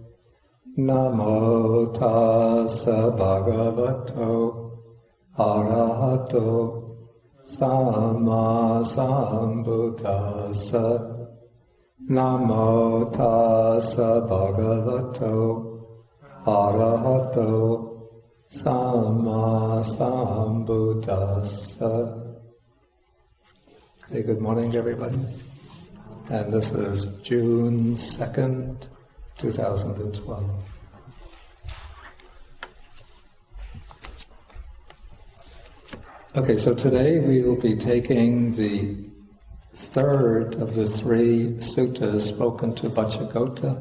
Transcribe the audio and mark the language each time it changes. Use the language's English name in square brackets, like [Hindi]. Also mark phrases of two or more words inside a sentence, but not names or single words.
[Pali] Namo tassa bhagavato arahato samma sambuddhassa. Namo tassa bhagavato arahato Samma Sambuddhassa. [English] Okay, good morning, everybody. And this is June 2nd, 2012. Okay, so today we will be taking the third of the three suttas spoken to Vacchagotta.